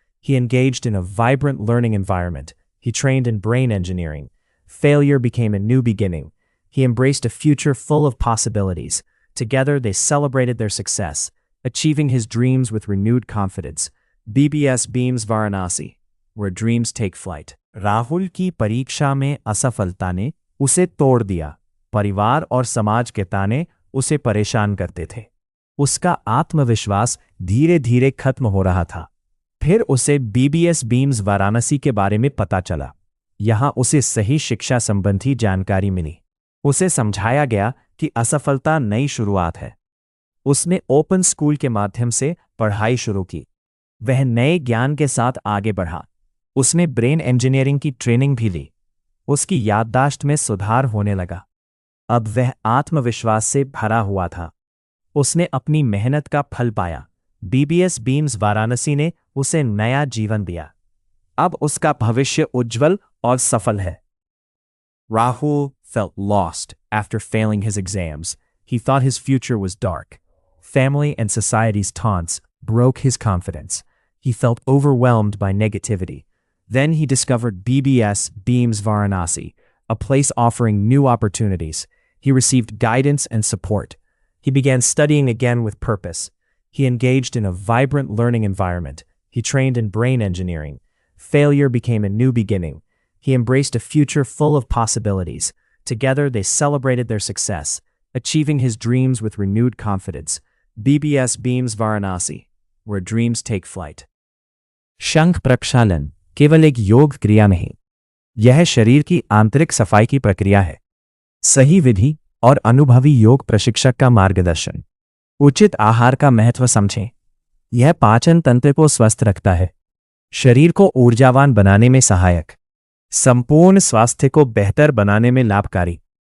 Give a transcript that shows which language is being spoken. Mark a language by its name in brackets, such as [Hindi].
[English] He engaged in a vibrant learning environment. He trained in brain engineering. Failure became a new beginning. He embraced a future full of possibilities. Together they celebrated their success, achieving his dreams with renewed confidence. BBS Beams Varanasi, where dreams take flight. [Hindi] Rahul की परीक्षा में असफलता ने उसे तोड़ दिया। परिवार और समाज के ताने उसे परेशान करते थे। उसका आत्मविश्वास धीरे धीरे खत्म हो रहा था। फिर उसे बीबीएस बीम्स वाराणसी के बारे में पता चला। यहां उसे सही शिक्षा संबंधी जानकारी मिली। उसे समझाया गया कि असफलता नई शुरुआत है। उसने ओपन स्कूल के माध्यम से पढ़ाई शुरू की। वह नए ज्ञान के साथ आगे बढ़ा। उसने ब्रेन इंजीनियरिंग की ट्रेनिंग भी ली। उसकी याददाश्त में सुधार होने लगा। अब वह आत्मविश्वास से भरा हुआ था। उसने अपनी मेहनत का फल पाया। बीबीएस बीम्स वाराणसी ने उसे नया जीवन दिया। अब उसका भविष्य उज्जवल और सफल है। [English] Rahul felt lost after failing his exams. He thought his future was dark. Family and society's taunts broke his confidence. He felt overwhelmed by negativity. Then he discovered BBS Beams Varanasi, a place offering new opportunities. He received guidance and support. He began studying again with purpose. He engaged in a vibrant learning environment. He trained in brain engineering. Failure became a new beginning. He embraced a future full of possibilities. Together they celebrated their success, achieving his dreams with renewed confidence. BBS Beams Varanasi, where dreams take flight. [Hindi] शंख प्रक्षालन केवल एक योग क्रिया नहीं, यह शरीर की आंतरिक सफाई की प्रक्रिया है। सही विधि और अनुभवी योग प्रशिक्षक का मार्गदर्शन। उचित आहार का महत्व समझें। यह पाचन तंत्र को स्वस्थ रखता है, शरीर को ऊर्जावान बनाने में सहायक, संपूर्ण स्वास्थ्य को बेहतर बनाने में लाभकारी।